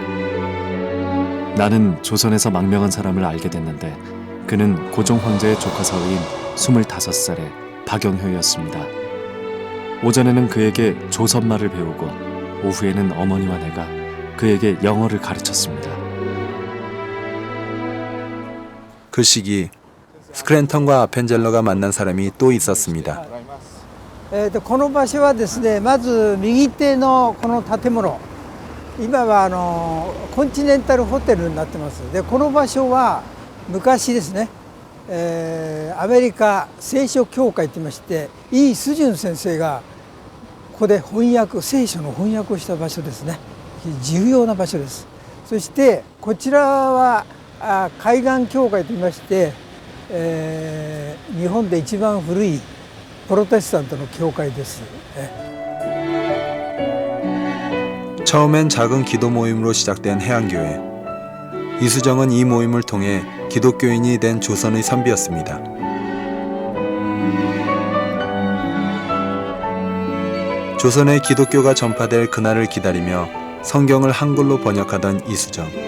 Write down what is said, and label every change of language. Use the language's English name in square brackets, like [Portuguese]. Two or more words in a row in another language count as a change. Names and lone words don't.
[Korean] 나는 조선에서 망명한 사람을 알게 됐는데 그는 고종 황제의 조카 사위인 25살의 박영효였습니다. 오전에는 그에게 조선말을 배우고 오후에는 어머니와 내가 그에게 영어를 가르쳤습니다. 그 시기 스크랜턴과 아펜젤러가 만난 사람이 또 있었습니다. [Japanese] この場所はですね、まず右手のこの建物、今はコンチネンタルホテルになってます。で、この場所は昔ですね、アメリカ聖書協会といいまして、イ・スジュン先生がここで聖書の翻訳をした場所ですね。重要な場所です。そしてこちらは海岸協会といいまして、日本で一番古いプロテスタントの教会です。 [Korean] 처음엔 작은 기도 모임으로 시작된 해안교회. 이수정은 이 모임을 통해 기독교인이 된 조선의 선비였습니다. 조선에 기독교가 전파될 그날을 기다리며 성경을 한글로 번역하던 이수정.